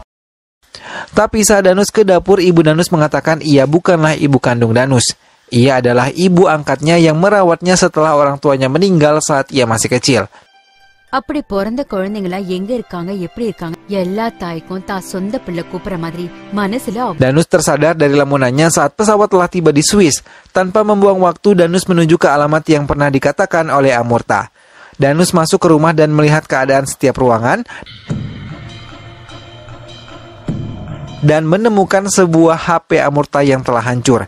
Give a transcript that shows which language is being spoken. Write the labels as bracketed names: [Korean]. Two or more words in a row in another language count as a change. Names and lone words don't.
[Indonesian] Tapi saat Danus ke dapur, ibu Danus mengatakan ia bukanlah ibu kandung Danus. Ia adalah ibu angkatnya yang merawatnya setelah orang tuanya meninggal saat ia masih kecil. [Tamil] அப்படி பிறந்த குழந்தைங்களா எங்க இருக்காங்க எப்படி இருக்காங்க எல்லா தாய்க்கும் தான் சொந்த பிள்ளை கூப்பிடுற மாதிரி மனசுல. [Indonesian] Danus tersadar dari lamunannya saat pesawat telah tiba di Swiss. Tanpa membuang waktu, Danus menuju ke alamat yang pernah dikatakan oleh Amurta. Danus masuk ke rumah dan melihat keadaan setiap ruangan dan menemukan sebuah HP Amurta yang telah hancur.